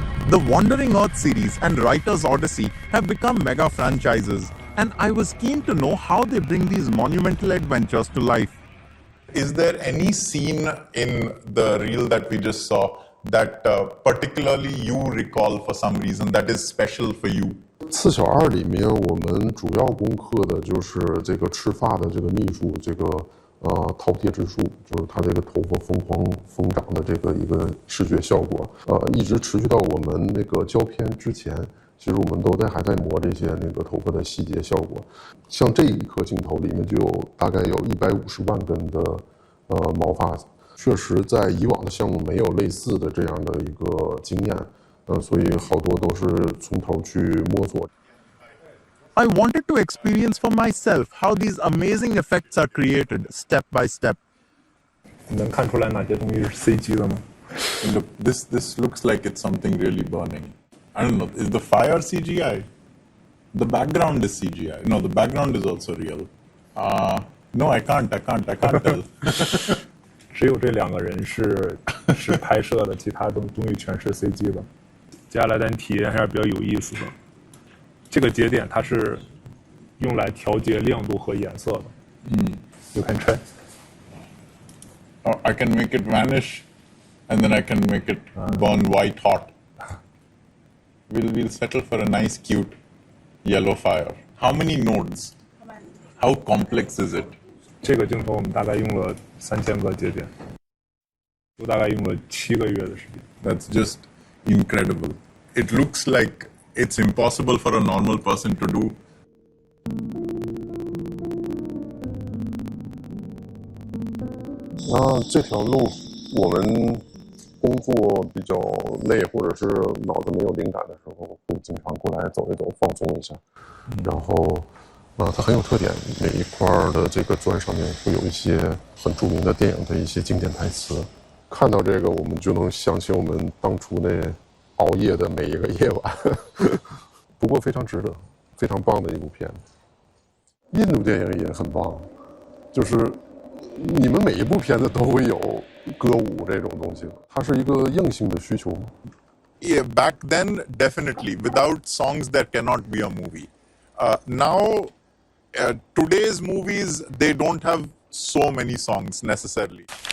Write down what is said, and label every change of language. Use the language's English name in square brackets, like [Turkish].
[English] The Wandering Earth series and Writer's Odyssey have become mega franchises, and I was keen to know how they bring these monumental adventures to life. Is there any scene in the reel that we just saw that particularly you recall for some reason that is special for you? [Chinese] 4小2里面，我们主要攻克的就是这个赤发的这个秘书，这个饕餮之术，就是他这个头发疯狂疯长的这个一个视觉效果，一直持续到我们那个胶片之前，其实我们都还在磨这些那个头发的细节效果。像这一颗镜头里面就大概有150万根的毛发，确实在以往的项目没有类似的这样的一个经验，所以好多都是从头去摸索。 [English] I wanted to experience for myself how these amazing effects are created step by step. [Chinese] 你能看出来哪些东西是 CG 的吗？ [English] Look, this looks like it's something really burning. I don't know, is the fire CGI? The background is CGI. No, the background is also real. No, I can't tell. [Chinese] 只有这2个人是拍摄的，其他东西全是 CG 的。接下来咱体验一下比较有意思的，这个节点它是用来调节亮度和颜色的。 [English] You can try. Or I can make it vanish, and then I can make it burn white hot. We'll settle for a nice, cute yellow fire. How many nodes? How complex is it? [Chinese] 这个镜头我们大概用了3000个节点，就大概用了7个月的时间。 [English] That's just incredible. It looks like it's impossible for a normal person to do. [Chinese] 这条路我们工作比较累，或者是脑子没有灵感的时候，会经常过来走一走，放松一下。然后，它很有特点，每一块的这个砖上面会有一些很著名的电影的一些经典台词。看到这个，我们就能想起我们当初那熬夜的每一个夜晚。不过非常值得，非常棒的一部片子。印度电影也很棒，就是你们每一部片子都会有歌舞这种东西，它是一个硬性的需求吗？ [English] Yeah, back then, definitely. Without songs, there cannot be a movie. Now, today's movies, they don't have so many songs necessarily.